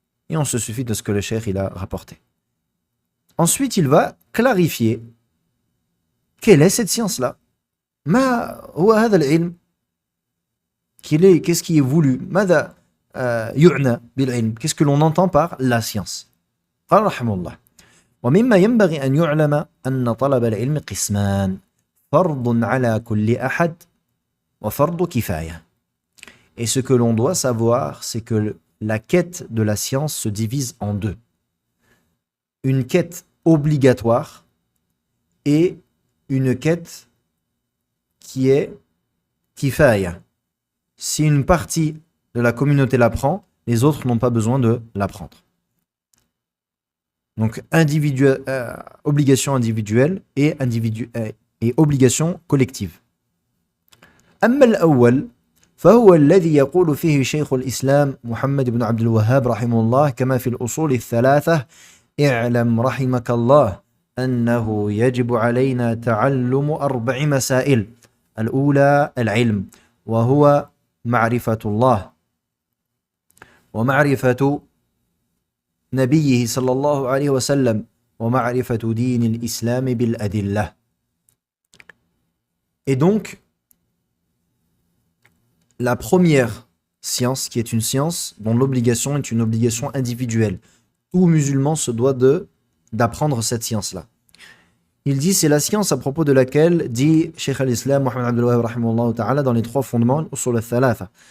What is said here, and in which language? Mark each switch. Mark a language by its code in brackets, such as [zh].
[fr] Et on se suffit de ce que le cheikh il a rapporté. Ensuite, il va clarifier quelle est cette science-là. [ar] Ma huwa hadha al-ilm. [fr] Qu'est-ce qui est voulu? [ar] ماذا يعنى بالعلم? [fr] Qu'est-ce que l'on entend par la science? [ar] قال رحمه الله ومما ينبغي أن يعلم أن طلب العلم قسمان فرض على كل أحد وفرض كفاية. [fr] Et ce que l'on doit savoir, c'est que la quête de la science se divise en 2. Une quête obligatoire et une quête qui est kifaya. Si une partie de la communauté l'apprend, les autres n'ont pas besoin de l'apprendre. Donc obligation individuelle et obligation collective. [ar] أما الأول فهو الذي يقول فيه شيخ الإسلام محمد بن عبد الوهاب رحمه الله كما في الأصول الثلاثة اعلم رحمك الله أنه يجب علينا تعلم 4 مسائل. الأولى العلم وهو معرفة الله ومعرفة نبيه صلى الله عليه وسلم ومعرفة دين الإسلام بالأدلة. [fr] Et donc, la première science, qui est une science dont l'obligation est une obligation individuelle. Tout musulman se doit d'apprendre cette science-là. Il dit, c'est la science à propos de laquelle, dit Cheikh al-Islam Muhammad Abdul Wahhab rahimahullah ta'ala, dans les 3 fondements, usul al-thalatha.